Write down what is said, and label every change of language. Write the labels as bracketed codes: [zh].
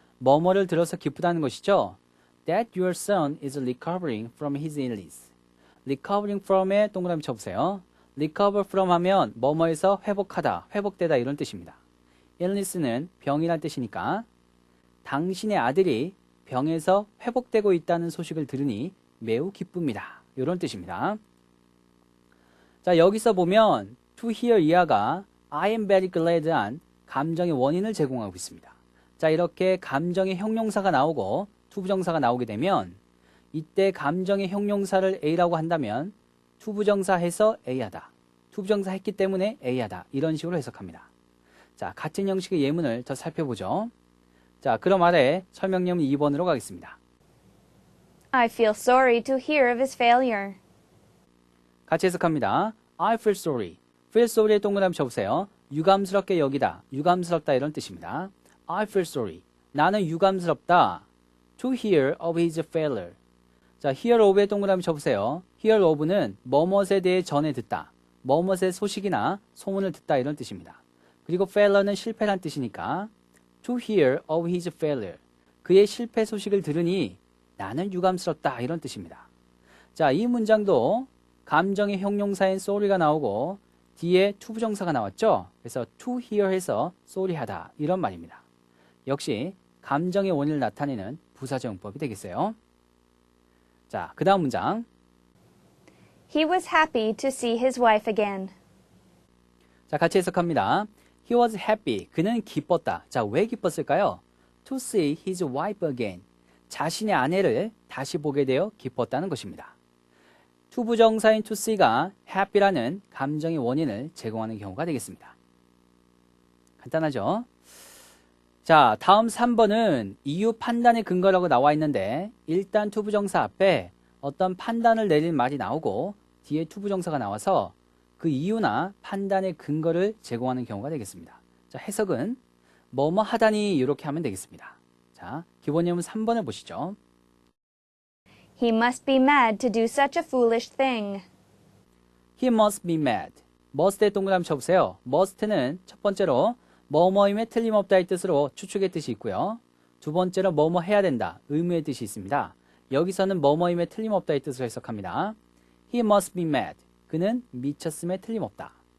[ko] 뭐뭐를 들어서 기쁘다는 것이죠. [en] That your son is recovering from his illness. recovering from에 [ko] 동그라미 쳐보세요. recover from 하면 뭐뭐에서 회복하다, 회복되다 이런 뜻입니다. illness는 병이란 뜻이니까 당신의 아들이 병에서 회복되고 있다는 소식을 들으니 매우 기쁩니다. 이런 뜻입니다. 자, 여기서 보면 to hear 이하가 I am very glad한 감정의 원인을 제공하고 있습니다. 자, 이렇게 감정의 형용사가 나오고 to 부정사가 나오게 되면 이때 감정의 형용사를 A라고 한다면 to 부정사 해서 A하다. to 부정사 했기 때문에 A하다. 이런 식으로 해석합니다. 자, 같은 형식의 예문을 더 살펴보죠. 자, 그럼 아래 설명 예문 2번으로 가겠습니다. [en] I feel sorry to hear of his failure. [ko] 같이 해석합니다. [en] I feel sorry. [ko] feel sorry의 동그라미 쳐보세요. 유감스럽게 여기다, 유감스럽다 이런 뜻입니다. [en] I feel sorry. [ko] 나는 유감스럽다. [en] To hear of his failure. [ko] 자, hear of의 동그라미 쳐보세요. hear of는 뭐뭇에 대해 전해 듣다. 뭐뭇의 소식이나 소문을 듣다 이런 뜻입니다. 그리고 failure는 실패란 뜻이니까 [en] to hear of his failure. [ko] 그의 실패 소식을 들으니 나는 유감스럽다 이런 뜻입니다. 자, 이 문장도 감정의 형용사인 sorry가 나오고 뒤에 to 부정사가 나왔죠. 그래서 to hear 해서 sorry 하다 이런 말입니다. 역시 감정의 원인을 나타내는 부사적용법이 되겠어요. 자, 그 다음 문장. [en] He was happy to see his wife again. [ko] 자, 같이 해석합니다. [en] He was happy. [ko] 그는 기뻤다. 자, 왜 기뻤을까요? [en] To see his wife again. [ko] 자신의 아내를 다시 보게 되어 기뻤다는 것입니다. to 부정사인 to see가 happy라는 감정의 원인을 제공하는 경우가 되겠습니다. 간단하죠? 자, 다음 3번은 이유 판단의 근거라고 나와 있는데 일단 to 부정사 앞에 어떤 판단을 내릴 말이 나오고 뒤에 to 부정사가 나와서 그 이유나 판단의 근거를 제공하는 경우가 되겠습니다. 자, 해석은 뭐뭐 하다니 이렇게 하면 되겠습니다. 자, 기본 예문 3번을 보시죠. [en] He must be mad to do such a foolish thing. He must be mad. [ko] must의 동그라미 쳐보세요. must는 첫 번째로 뭐뭐임에 틀림없다의 뜻으로 추측의 뜻이 있고요. 두 번째로 뭐뭐 해야 된다, 의무의 뜻이 있습니다. 여기서는 뭐뭐임에 틀림없다의 뜻으로 해석합니다. [en] He must be mad. [ko] 그는 미쳤음에 틀림없다.